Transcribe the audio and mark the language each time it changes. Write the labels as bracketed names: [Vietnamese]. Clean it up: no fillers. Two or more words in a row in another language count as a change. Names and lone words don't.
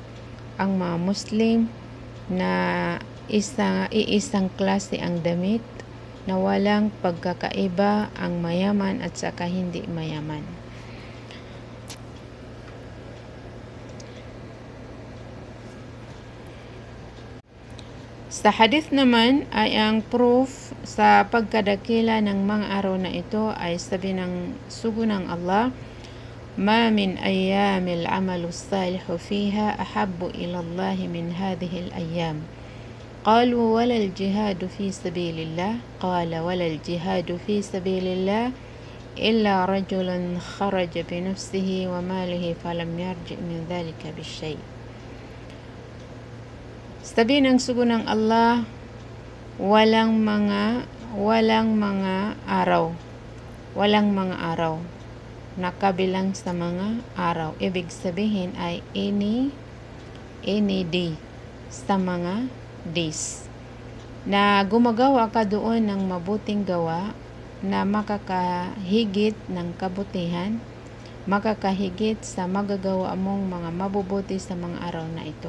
[Filipino] Ang mga Muslim na iisang klase ang damit, na walang pagkakaiba ang mayaman at saka hindi mayaman. Sa hadith naman ay ang proof sa pagkadakila ng mga araw na ito ay sabi ng sugo ng Allah, [Arabic] "ما من أيام العمل الصالح فيها أحب إلى الله من هذه الأيام." قالوا ولا الجهاد في سبيل الله قال ولا الجهاد في سبيل الله إلا رجل خرج بنفسه وماله فلم يرجع من ذلك بالشيء. [Filipino] Sabi ng sugo ng Allah, walang mga araw na kabilang sa mga araw. Ibig sabihin ay [English] any day [Filipino] sa mga days na gumagawa ka doon ng mabuting gawa na makakahigit ng kabutihan, makakahigit sa magagawa mong mga mabubuti sa mga araw na ito.